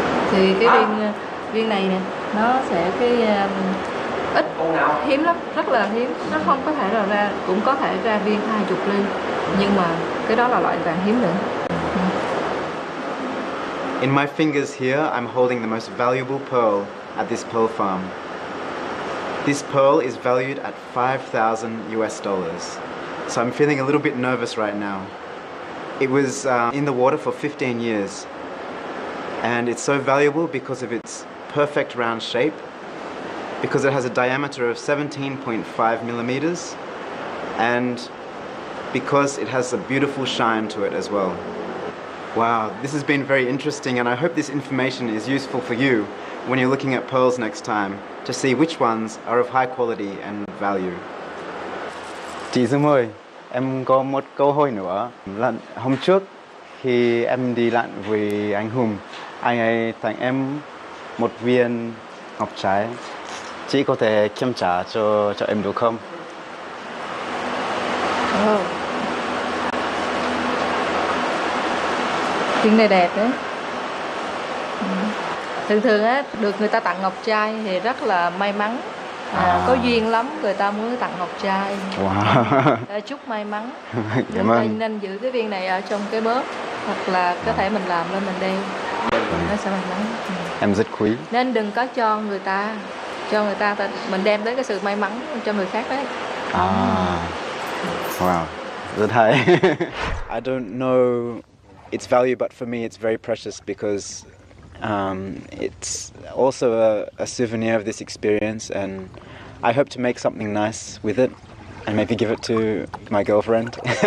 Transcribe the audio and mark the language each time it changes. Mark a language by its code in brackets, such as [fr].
[vi] Thì cái viên này nè, nó sẽ ít, hiếm lắm, rất là hiếm. Nó không có thể là ra, cũng có thể ra viên 20 ly, nhưng mà cái đó là loại vàng hiếm nữa. [en] In my fingers here, I'm holding the most valuable pearl at this pearl farm. This pearl is valued at $5,000 US. so I'm feeling a little bit nervous right now. It was in the water for 15 years, and it's so valuable because of its perfect round shape, because it has a diameter of 17.5 millimeters, and because it has a beautiful shine to it as well. Wow, this has been very interesting, and I hope this information is useful for you when you're looking at pearls next time to see which ones are of high quality and value. [vi] Chị Dương ơi, em có một câu hỏi nữa. Là hôm trước khi em đi lặn với anh Hùng, anh ấy tặng em một viên ngọc trai. Chị có thể kiểm tra cho em được không? Viên này đẹp đấy. Thường thường á, được người ta tặng ngọc trai thì rất là may mắn. Có duyên lắm người ta mới tặng ngọc trai. Wow. Chúc may mắn. Cảm ơn. Nên giữ cái viên này ở trong cái bóp, hoặc là có thể mình làm lên mình đeo, nó sẽ may mắn. Em rất quý. Nên đừng có cho người ta mình đem đến cái sự may mắn cho người khác đấy. Wow, rất hay. [en] I don't know its value, but for me it's very precious because it's also a souvenir of this experience, and I hope to make something nice with it and maybe give it to my girlfriend.